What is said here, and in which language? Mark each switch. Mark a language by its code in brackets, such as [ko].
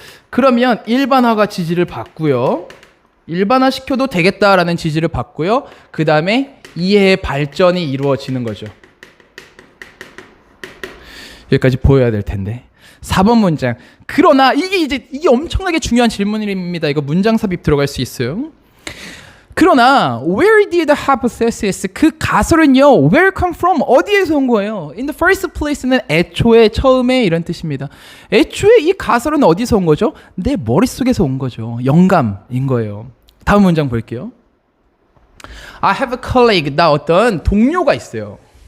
[ko] 그러면 일반화가 지지를 받고요. 일반화 시켜도 되겠다라는 지지를 받고요. 그 다음에 이해의 발전이 이루어지는 거죠. 여기까지 보여야 될 텐데. 4번 문장. 그러나 이게 엄청나게 중요한 질문입니다. 이거 문장 삽입 들어갈 수 있어요. [en] 그러나 where did the hypothesis, [ko] 그 가설은요, [en] where come from, [ko] 어디에서 온 거예요? [en] In the first place [ko] 는 애초에, 처음에 이런 뜻입니다. 애초에 이 가설은 어디서 온 거죠? 내 머릿속에서 온 거죠. 영감인 거예요. 다음 문장 볼게요. [en] I have a colleague, [ko] 나 어떤 동료가 있어요.